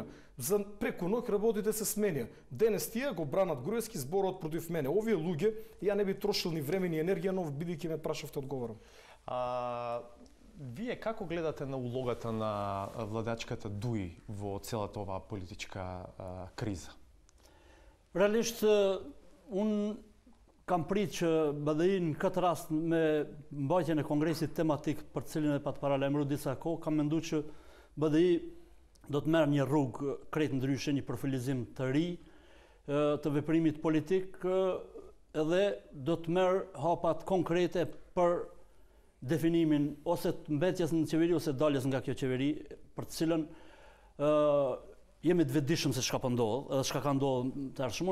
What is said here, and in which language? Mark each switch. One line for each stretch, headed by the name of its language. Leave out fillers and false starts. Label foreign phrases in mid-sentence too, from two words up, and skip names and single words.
Macedonian: За преку ноќ работите се сменија. Денес тие го бранат Груевски, зборот против мене. Овие луѓе, ја не би трошил ни време ни енергија, но бидејќи ме прашавте одговорам. Вие како гледате на улогата на владачката ДУИ во целата оваа политичка криза?
Albanian: Realisht, unë kam prit që BDI në këtë rast me mbajtjen e kongresit tematik për cilin e pat paralajmëruar disa kohë, kam menduar që BDI do të merr një rrugë krejt ndryshe, një profilizim të ri të veprimit politik edhe do të merr hapat konkrete për definimin ose të mbetjes në qeveri ose daljes nga kjo qeveri, për të cilën jemi të vetëdijshëm se çka po ndodh, edhe çka ka ndodhur tashmë.